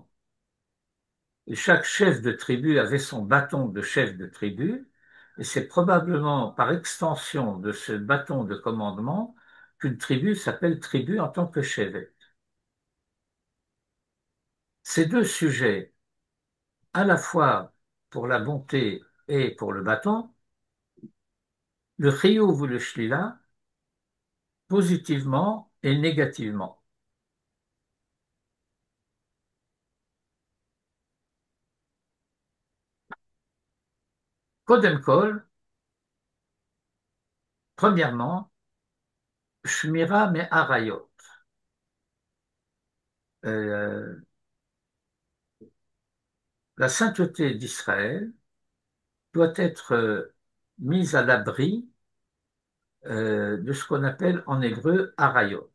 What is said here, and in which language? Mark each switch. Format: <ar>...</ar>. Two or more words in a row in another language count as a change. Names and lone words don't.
<fr>Et chaque chef de tribu avait son bâton de chef de tribu, et c'est probablement par extension de ce bâton de commandement qu'une tribu s'appelle tribu en tant que chevet. Ces deux sujets, à la fois pour la bonté et pour le bâton, le chiyuv ou le shlila, positivement et négativement.</fr> <he>קודם כל, premièrement, שמירה מעריות.</he> <fr>Euh, la sainteté d'Israël doit être mise à l'abri de ce qu'on appelle en hébreu arayot.</fr>